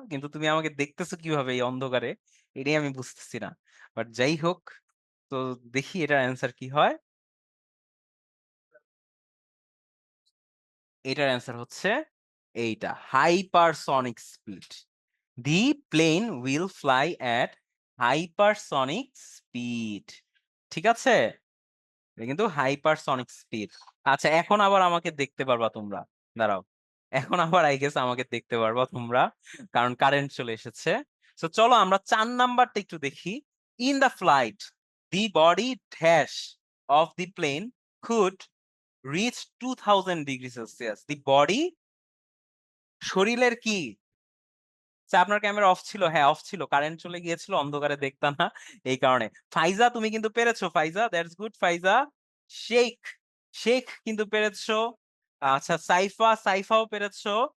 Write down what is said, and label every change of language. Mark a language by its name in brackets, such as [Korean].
[Bangla] কিন্তু তুমি আমাকে দেখতেছো কিভাবে এই অন্ধকারে? এটাই আমি বুঝতেছি না। বাট যাই হোক, তো দেখি এটার অ্যান্সার কি হয়। এটার অ্যান্সার হচ্ছে এইটা, hypersonic speed. [English] The plane will fly at hypersonic speed. [Bangla] ঠিক আছে? এটা কিন্তু হাইপারসনিক স্পিড। আচ্ছা এখন আবার আমাকে দেখতে পারবা তোমরা। দাঁড়াও। এখন আবার আই গেস আমাকে দেখতে পারবা তোমরা। কারণ কারেন্ট চলে এসেছে। সো চলো আমরা ৪ নাম্বারটা একটু দেখি। [English] In the flight, the body dash of the plane could reach 2000 degrees Celsius. The body [Bangla] শরীরের কি? আচ্ছা আপনার ক্যামেরা অফ ছিল? হ্যাঁ, অফ ছিল। কারেন্ট চলে গিয়েছিল। অন্ধকারে দেখতাম না। এই কারণে। ফাইজা তুমি কিন্তু পেরেছো ফাইজা। দ্যাটস গুড ফাইজা। শেখ, শেখ কিন্তু পেরেছো। আচ্ছা সাইফা, সাইফাও পেরেছো।